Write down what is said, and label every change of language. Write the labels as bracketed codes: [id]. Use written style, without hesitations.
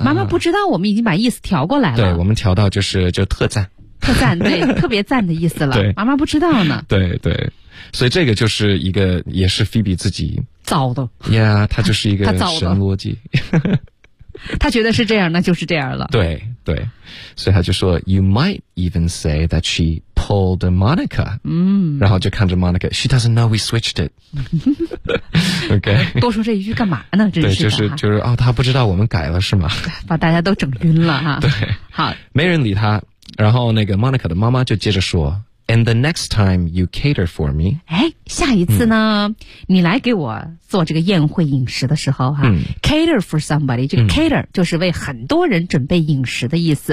[zh] 妈妈不知道我们已经把意思调过来了。对，我们调到就特赞。特赞，对，特别赞的意思了。对，妈妈不知道呢。对对。所以这个就是一个也是 Phoebe 自己。造的。 Yeah， 他就是一个神逻辑。他觉得是这样那就是这样了。对对。所以他就说 [en] ,You might even say that she pulled Monica。 [zh] 然后就看着 [en] Monica,She doesn't know we switched it. OK， [zh] 多说这一句干嘛呢？真是对，就是啊、哦，他不知道我们改了是吗？把大家都整晕了哈。对，好，没人理他。然后那个 Monica 的妈妈就接着说 ： [en] “And the next time you cater for me， [zh] 哎，下一次呢，你来给我做这个宴会饮食的时候哈、，cater for somebody， 这个 cater 就是为很多人准备饮食的意思。